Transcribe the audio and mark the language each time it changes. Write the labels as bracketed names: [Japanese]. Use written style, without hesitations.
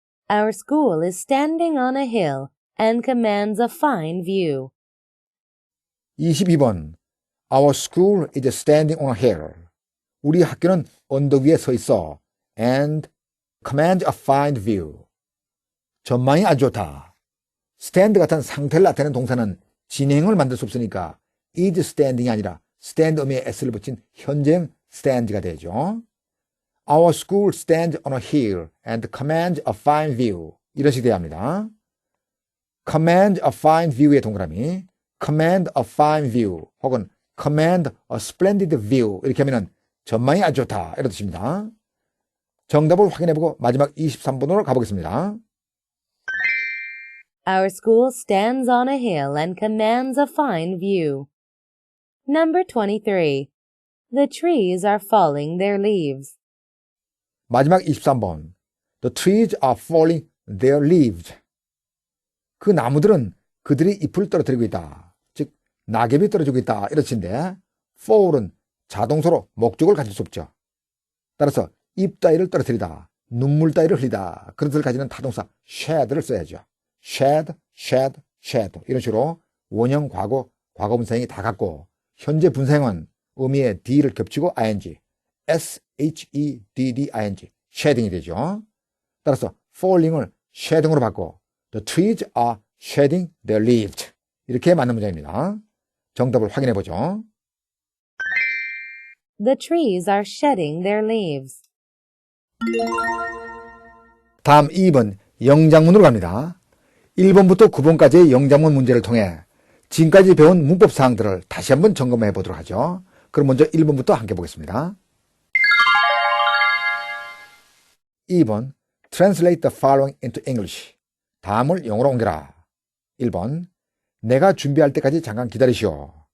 [English] Our school is standing on a hill and commands a fine view. [Korean] 22번. [English] Our school is standing on a hill. [Korean] 우리 학교는 언덕 위에 서 있어. [English] And commands a fine view. [Korean] 전망이 아주 좋다. stand 같은 상태를 나타내는 동사는 진행을 만들 수 없으니까 [English] is standing [Korean] 이 아니라 stand 음에 s를 붙인 현재형 stand가 되죠. [English] Our school stands on a hill and commands a fine view. [Korean] 이런 식이 돼야 합니다. [English] command a fine view [Korean] 의 동그라미, command a fine view 혹은 [English] command a splendid view [Korean] 이렇게 하면은 전망이 아주 좋다 이런 뜻입니다. 정답을 확인해보고 마지막 23번으로 가보겠습니다. [English] Our school stands on a hill and commands a fine view. Number 23. The trees are falling their leaves. [Korean] 마지막 23번. [English] The trees are falling their leaves. [Korean] 그 나무들은 그들이 잎을 떨어뜨리고 있다. 즉 낙엽이 떨어지고 있다 이런 뜻인데 fall은 자동사로 목적을 가질 수 없죠. 따라서 잎 따위를 떨어뜨리다, 눈물 따위를 흘리다 그런 뜻을 가지는 타동사 shed를 써야죠. shed, shed, shed 이런 식으로 원형 과거, 과거분사형이 다 같고 현재 분사형은 의미의 d를 겹치고 ing, shedding, shedding이 되죠. 따라서 [English] falling을 shedding으로 [Korean] 바꿔 [English] The trees are shedding their leaves. [Korean] 이렇게 맞는 문장입니다. 정답을 확인해 보죠. [English] The trees are shedding their leaves. [Korean] 다음 2번 영장문으로 갑니다. 1번부터 9번까지의 영장문 문제를 통해 지금까지 배운 문법 사항들을 다시 한번 점검해 보도록 하죠. 그럼 먼저 1번부터 함께 보겠습니다. [English] 2번 Translate the following into English. [Korean] 다음을 영어로 옮겨라. 1번 내가 준비할 때까지 잠깐 기다리시오.